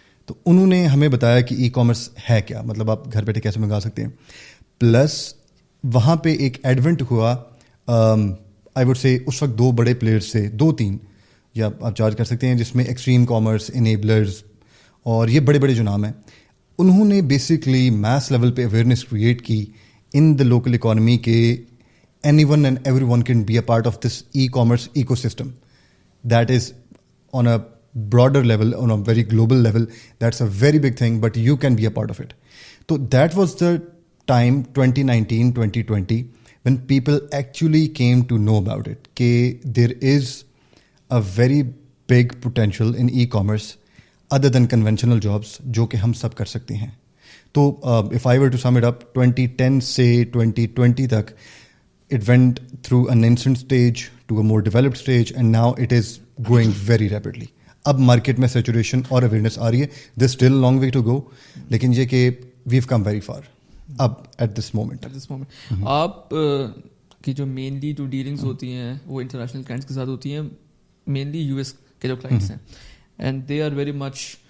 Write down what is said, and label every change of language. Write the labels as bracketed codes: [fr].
[ur] تو انہوں نے ہمیں بتایا کہ ای کامرس ہے کیا, مطلب آپ گھر بیٹھے کیسے منگا سکتے ہیں. پلس وہاں پہ ایک ایڈونٹ ہوا, [en] I would say [ur] اس وقت 2 بڑے پلیئرس تھے, 2-3 یا آپ چارج کر سکتے ہیں, جس میں ایکسٹریم کامرس, انیبلرز, اور یہ بڑے بڑے جو نام ہیں. انہوں نے بیسکلی میس لیول پہ اویئرنیس کریٹ کی [en] In the local economy کہ anyone and everyone can be a part of this e-commerce ecosystem that is on a broader level, on a very global level. That's a very big thing, but you can be a part of it. تو that was the time 2019-2020 when people actually came to know about it, کہ there is a very big potential in e-commerce other than conventional jobs, [ur] جو کہ ہم سب کر سکتے ہیں. [en] تو if I were to sum it up, [ur] 2010 سے 2020 تک [en] it went through an nascent stage to a more developed stage, and now it is growing very rapidly. [ur] اب مارکیٹ میں سیچوریشن اور اویئرنیس آ رہی ہے. [en] there's still a long way to go, [ur] لیکن یہ کہ [en] we've come very far اب at this moment. [ur] آپ کی جو مینلی جو ڈیلنگس ہوتی ہیں وہ انٹرنیشنل کلائنٹس کے ساتھ ہوتی ہیں, مینلی یو ایس کے جو کلائنٹس ہیں, [en] and they are very much